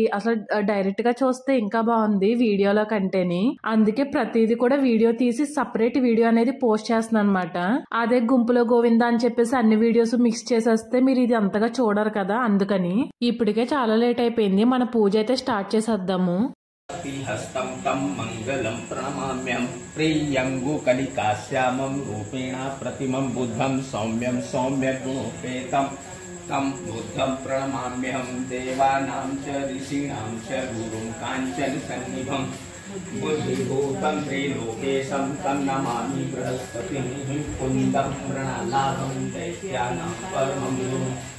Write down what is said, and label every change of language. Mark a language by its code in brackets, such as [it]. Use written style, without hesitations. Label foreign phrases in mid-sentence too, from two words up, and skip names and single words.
[te] అసలు డైరెక్ట్ గా చూస్తే ఇంకా బాగుంది వీడియోలో కంటేని. అందుకే ప్రతిదీ కూడా వీడియో తీసి [en] separate video [te] అనేది పోస్ట్ చేస్తున్నాను అనమాట. అదే గుంపులో గోవింద అని చెప్పేసి అన్ని [en] videos mix [te] చేసేస్తే మీరు ఇది అంతగా చూడరు కదా, అందుకని. ఇప్పటికే చాలా లేట్ అయిపోయింది, మన పూజ అయితే స్టార్ట్ చేసేద్దాము. [sa] हस्तं तं मंगलं प्रणमाम्यं प्रियंगुकलिकाश्यामं रूपेण प्रतिमं बुद्धं सौम्यं सौम्यगुणोपेतं तं बुद्धं प्रणमाम्यहं देवानां च ऋषीणां च गुरुं काञ्चनसन्निभं बुद्धिभूतं त्रिलोकेशं तं नमामि बृहस्पतिं कुन्दं प्रणलाभं दैत्यानां परमं गुरुं